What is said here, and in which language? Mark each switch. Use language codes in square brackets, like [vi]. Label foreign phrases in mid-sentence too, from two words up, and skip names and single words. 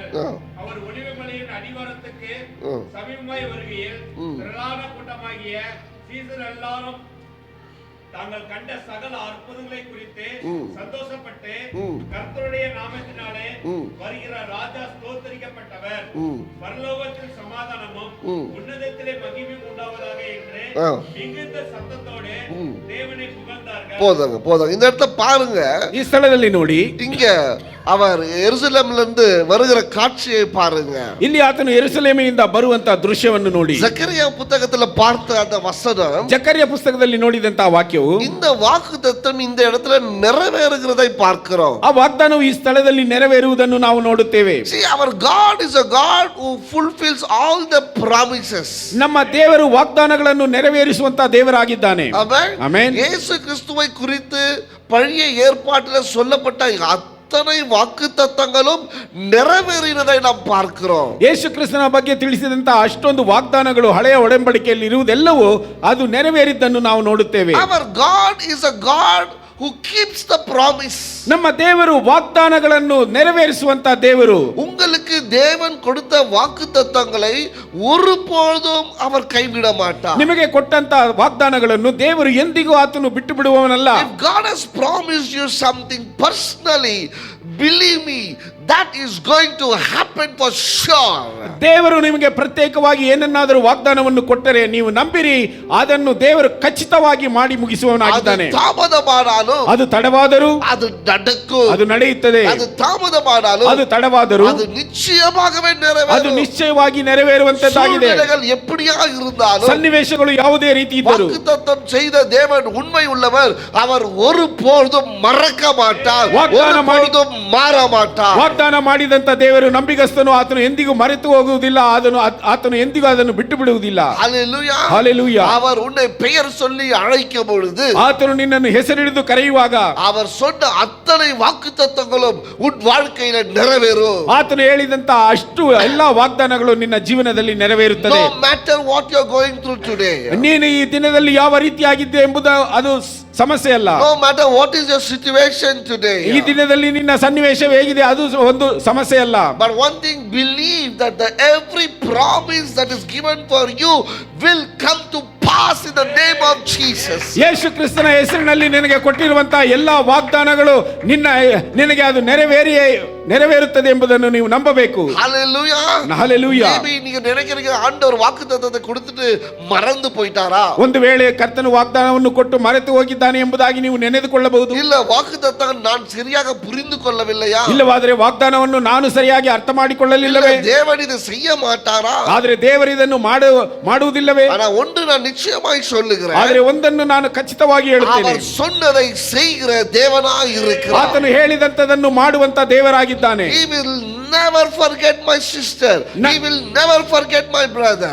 [ta] அவர் ஒலிவமலையின் அடிவாரத்துக்கு சமீபமாய் வருகையில் திரளான கூட்டமாகிய சீசர் எல்லாரும் தாங்கள் கண்ட சகல அற்புதங்களை குறித்து சந்தோஷப்பட்டு, கர்த்தருடைய நாமத்தினாலே வருகிற ராஜா ஸ்தோத்திரிக்கப்பட்டவர், பரலோகத்தில் சமாதானமும் உன்னதத்திலே மகிமையும் உண்டாவதாக என்று மிகுந்த சத்தத்தோடு தேவனை புகழ்ந்தார்கள். போதுங்க. இந்த இடத்துல பாருங்க, [kn] ಈ ಸ್ಥಳದಲ್ಲಿ ನೋಡಿ, [ta] இங்க அவர் எருசலேமிலிருந்து வருகிற காட்சியை பாருங்க. [kn] ಇಲ್ಲಿ ಆತನು ಯೆರೂಸಲೇಮಿನಿಂದ ಬರುವಂತ ದೃಶ್ಯವನ್ನು ನೋಡಿ. [ta] ಜಕರಿಯ புத்தகத்துல பார்த்த அந்த வசனம், [kn] ಜಕರಿಯ ಪುಸ್ತಕದಲ್ಲಿ ನೋಡಿದಂತ ವಾಕ್ಯವು, [ta] இந்த வாக்குத்தத்தம் இந்த இடத்துல நிறைவேறுகிறதை பார்க்கிறோம். [kn] ಆ ವಾಗ್ದಾನವು ಈ ಸ್ಥಳದಲ್ಲಿ ನೆರವೇರುವುದನ್ನು ನಾವು ನೋಡುತ್ತೇವೆ. [en] See, our God is a God who fulfills all the promises. [kn] ನಮ್ಮ ದೇವರು ವಾಗ್ದಾನಗಳನ್ನು ನೆರವೇರಿಸುವಂತ ದೇವರಾಗಿದ್ದಾನೆ. [en] Amen. Amen. [ta] இயேசு கிறிஸ்துவை குறித்து பழைய ஏற்பாட்டில் சொல்லப்பட்ட அத்தனை வாக்குத்தத்தங்களும் நிறைவேறினதை நாம் பார்க்கிறோம். [kn] ಯೇಸು ಕ್ರಿಸ್ತನ ಬಗ್ಗೆ ತಿಳಿಸಿದಂತ ಅಷ್ಟೊಂದು ವಾಗ್ದಾನಗಳು ಹಳೆಯ ಒಡಂಬಡಿಕೆಯಲ್ಲಿ ಇರುವುದೆಲ್ಲವೂ ಅದು ನೆರವೇರಿದ್ದನ್ನು ನಾವು ನೋಡುತ್ತೇವೆ. [en] Our God is a God who keeps the promise. [kn] ನಮ್ಮ ದೇವರು ವಾಗ್ದಾನಗಳನ್ನು ನೆರವೇರಿಸುವಂತ ದೇವರು. [ta] உங்களுக்கு தேவன் கொடுத்த வாக்குத்தத்தங்களை ஒருபொழுதும் அவர் கைவிட மாட்டார். [kn] ನಿಮಗೆ ಕೊಟ್ಟಂತ ವಾಗ್ದಾನಗಳನ್ನು ದೇವರು ಎಂದಿಗೂ ಆತನು ಬಿಟ್ಟು ಬಿಡುವವನಲ್ಲ. [en] If God has promised you something personally, believe me, that is going to happen for sure. [kn] ದೇವರು ನಿಮಗೆ ಪ್ರತ್ಯೇಕವಾಗಿ ಏನನ್ನಾದರೂ ವಾಗ್ದಾನವನ್ನು ಕೊಟ್ಟರೆ ನೀವು ನಂಬಿರಿ, ಅದನ್ನು ದೇವರು ಖಚಿತವಾಗಿ ಮಾಡಿ ಮುಗಿಸುವವನಾಗಿದ್ದಾನೆ. [ta] அது தாமதமானாலும் [kn] ಅದು ತಡವಾದರೂ [ta] அது நடக்கும். [kn] ಅದು ನಡೆಯುತ್ತದೆ. [ta] அது தாமதமானாலும் [kn] ಅದು ತಡವಾದರೂ [ta] அது நிச்சயமாகவே [kn] ಅದು [ta] நிறைவேறும். [kn] நிச்சಯವಾಗಿ ನೆರವೇರುವಂತದ್ದಾಗಿದೆ. [ta] சூழ்நிலைகள் எப்படியா இருந்தாலும் [kn] ಸನ್ನಿವೇಶಗಳು ಯಾವುದೇ ರೀತಿ ಇದ್ದರೂ [ta] வாக்குத்தத்தம் செய்த தேவன் உண்மை உள்ளவர். அவர் ஒருபொழுதும் மறக்க மாட்டார், ஒருபொழுதும் மாற மாட்டார். [kn] ವಾಗ್ದಾನ ಮಾಡಿದಂತ ದೇವರು ನಂಬಿಗಸ್ತನು, ಆತನು ಎಂದಿಗೂ ಮರೆತು ಹೋಗುವುದಿಲ್ಲ, ಆತನು ಎಂದಿಗೂ ಅದನ್ನು ಬಿಟ್ಟು ಬಿಡುವುದಿಲ್ಲ. [ta] ஹல்லேலூயா. [kn] ಹಲ್ಲೆಲೂಯಾ. [ta] அவர் உன்னை பெயர் சொல்லி அழைக்கும் பொழுது [kn] ಆತನು ನಿನ್ನನ್ನು ಹೆಸರಿಡಿದು ಕರೆಯುವಾಗ [ta] அவர் சொன்ன அத்தனை வாக்குத்தத்தங்களும் உன் வாழ்க்கையில நிறைவேறும். [kn] ಆತನು ಹೇಳಿದಂತ ಅಷ್ಟು ಎಲ್ಲಾ ವಾಗ್ದಾನಗಳು ನಿನ್ನ ಜೀವನದಲ್ಲಿ ನೆರವೇರುತ್ತದೆ. [en] No matter what you are going through today, [kn] ನೀನು ಈ ದಿನದಲ್ಲಿ ಯಾವ ರೀತಿಯಾಗಿದ್ದೆ ಎಂಬುದು ಅದು ಸಮಸ್ಯೆ ಅಲ್ಲ. [en] no matter what is your situation today, [kn] ಈ ದಿನದಲ್ಲಿ ನಿನ್ನ ಸನ್ನಿವೇಶ ಹೇಗಿದೆ ಅದು ಒಂದು ಸಮಸ್ಯೆ ಅಲ್ಲ. [en] but one thing, believe that every promise that is given for you will come to pass in the name of Jesus. [kn] ಯೇಸು ಕ್ರಿಸ್ತನ ಹೆಸರಿನಲ್ಲಿ ನಿನಗೆ ಕೊಟ್ಟಿರುವಂತಹ ಎಲ್ಲಾ ವಾಗ್ದಾನಗಳು ನಿನಗೆ ಅದು ನೆರವೇರುತ್ತದೆ ಎಂಬುದನ್ನು ನೀವು ನಂಬಬೇಕು. [en] Hallelujah. Hallelujah. [ta] Maybe நீங்க நினைக்கிறீங்க ஆண்டவர் வாக்குத்தத்தத்தை கொடுத்துட்டு மறந்து போயிட்டாரா? [kn] ಒಂದು ವೇಳೆ ಕರ್ತನು ವಾಗ್ದಾನವನ್ನು ಕೊಟ್ಟು ಮರೆತು ಹೋಗಿದ್ದಾನೆ ಎಂಬುದಾಗಿ ನೀವು ನೆನೆದುಕೊಳ್ಳಬಹುದು. [ta] இல்ல வாக்குத்தத்தம் நான் சரியாக புரிந்து கொள்ளவில்லையா? [kn] ಇಲ್ಲವಾದರೆ ವಾಗ್ದಾನವನ್ನು ನಾನು ಸರಿಯಾಗಿ ಅರ್ಥ ಮಾಡಿಕೊಳ್ಳಲಿಲ್ಲವೇ? [ta] தேவன் இதை செய்ய மாட்டாரா? [kn] ಆದರೆ ದೇವರು ಇದನ್ನು ಮಾಡುವುದಿಲ್ಲವೇ? [ta] ஆனா ஒன்று நான் நிச்சயமாய் சொல்லுகிறேன், [kn] ಆದರೆ ಒಂದನ್ನು ನಾನು ಖಚಿತವಾಗಿ ಹೇಳುತ್ತೇನೆ, [ta] அவர் சொன்னதை செய்கிற தேவனாய் இருக்கிறார். [kn] ಆತನು ಹೇಳಿದಂತದನ್ನು ಮಾಡುವಂತ ದೇವರಾಗಿದ್ದಾನೆ. [en] He will never forget my sister. He will never forget my brother.